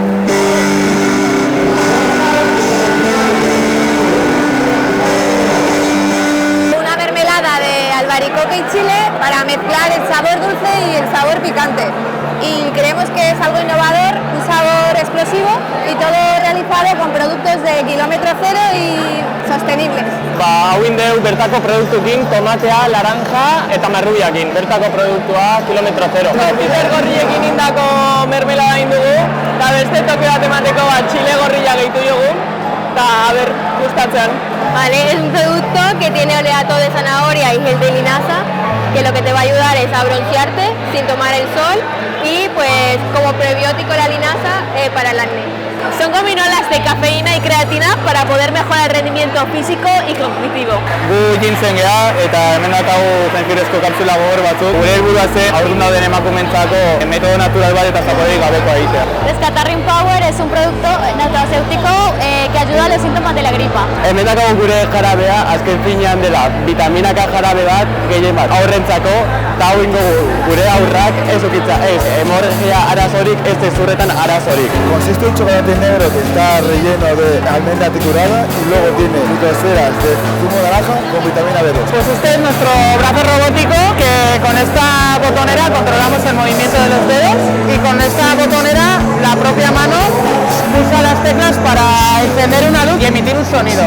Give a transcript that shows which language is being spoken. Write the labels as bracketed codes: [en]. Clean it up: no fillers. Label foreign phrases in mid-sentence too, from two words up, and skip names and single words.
[es] Albaricoque y chile para mezclar el sabor dulce y el sabor picante. Y creemos que es algo innovador, un sabor explosivo y todo realizado con productos de kilómetro cero y sostenibles. [eu] hau indeu bertako produktukin, tomatea, laranja eta marrubiakin. Bertako produktua, kilometro zero. Piper gorriekin indako mermelada indugu, eta beste toke bat emateko txile gorria gehitu dugu, eta aber gustatzean. [es] Vale, es un producto que tiene oleato de zanahoria y gel de linaza, que lo que te va a ayudar es a broncearte sin tomar el sol y pues como prebiótico la linaza para el acné. Son gominolas de cafeína y creatina para poder mejorar el rendimiento físico y cognitivo. [eu] Gu jintzen geha eta hemen dakagu jentzirezko kapsula gogor batzuk. Gure helburua zen haurdun dauden emakumeentzako metodo natural bat eta zaporerik gabekoa egitea. [es] Rescatarrin Power es un producto nutracéutico que ayuda a los síntomas de la gripa. [eu] Hemen dakagu gure jarabea, azken finean dela vitamina K jarabe bat, gehien bat aurrentzako, eta hau ingo gure aurrak ez ukitza, ez hemorragia arazorik, ez ezurretan arazorik. [es] Consiste en chocolate negro que está relleno de almendra triturada y luego tiene microesferas de zumo de naranja con vitamina B2. Pues este es nuestro brazo robótico que con esta botonera controlamos el movimiento de los dedos y con esta botonera la propia mano pulsa las teclas para encender una luz y emitir un sonido.